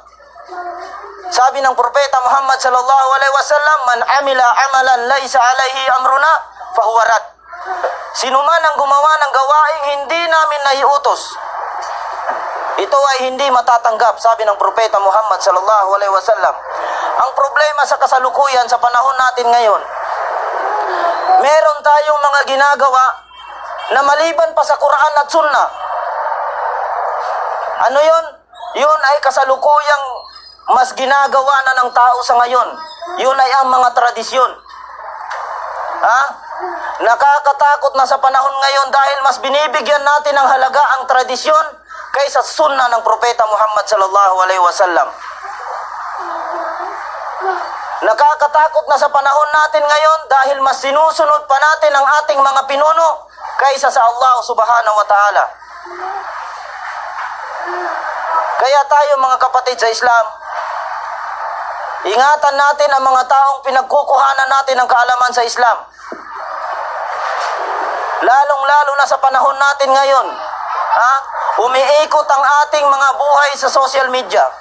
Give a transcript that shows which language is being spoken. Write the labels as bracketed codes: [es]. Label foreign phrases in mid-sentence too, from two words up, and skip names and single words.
[tl] Sabi ng Propeta Muhammad [ar] صلى الله عليه وسلم من عمل عملا ليس عليه أمرنا فهو رد. [tl] Sino man ang gumawa ng gawaing hindi namin naiutos, ito ay hindi matatanggap, sabi ng Propeta Muhammad [ar] صلى الله عليه وسلم. [tl] Ang problema sa kasalukuyan sa panahon natin ngayon, meron tayong mga ginagawa na maliban pa sa Quran at Sunnah. Ano yun? Yun ay kasalukuyang mas ginagawa na ng tao sa ngayon. Yun ay ang mga tradisyon. Nakakatakot na sa panahon ngayon dahil mas binibigyan natin ng halaga ang tradisyon kaysa sunna ng Propeta Muhammad [ar] صلى الله عليه وسلم. [tl] Nakakatakot na sa panahon natin ngayon dahil mas sinusunod pa natin ang ating mga pinuno kaysa sa Allah [ar] سبحانه وتعالى. [tl] Kaya tayo mga kapatid sa Islam, ingatan natin ang mga taong pinagkukuhanan natin ng kaalaman sa Islam. Lalong-lalo na sa panahon natin ngayon, umiikot ang ating mga buhay sa [en] social media.